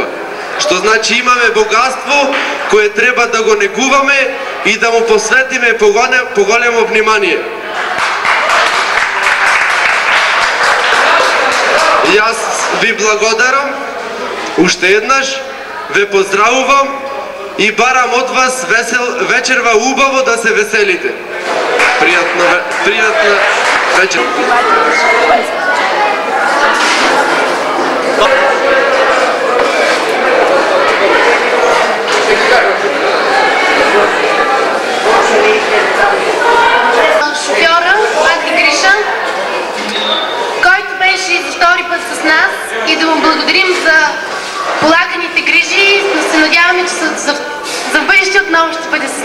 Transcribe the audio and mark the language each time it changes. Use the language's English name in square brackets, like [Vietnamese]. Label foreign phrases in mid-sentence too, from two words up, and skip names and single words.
[Macedonian] Што значи имаме богатство кое треба да го негуваме и да му посветиме поголемо внимание. Јас ви благодарам, уште еднаш, ве поздравувам и барам од вас вечерва убаво да се веселите. Пријатна вечер. [Bulgarian] Шофьора, Батки Гриша, който беше за втори път с нас, и да му благодарим за полаганите грижи, да се надяваме, че за бъдеще отново ще